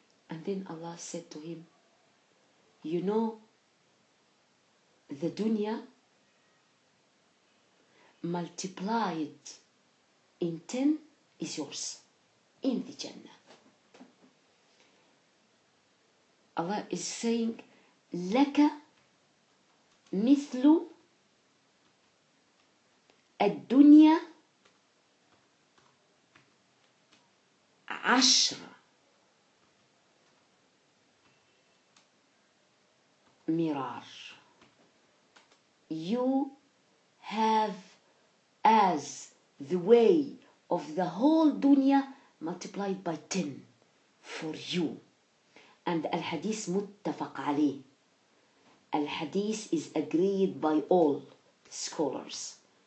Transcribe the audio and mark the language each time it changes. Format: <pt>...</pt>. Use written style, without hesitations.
<en>And then Allah said to him, you know, the dunya multiplied in 10 is yours in the Jannah. Allah is saying,</en> <ar>لك مثل الدنيا 10 مرار.</ar> <en>You have as the way of the whole dunya multiplied by 10 for you. And</en> <ar>al-hadith muttafaq alayh.</ar> <en>Al-hadith is agreed by all scholars.</en>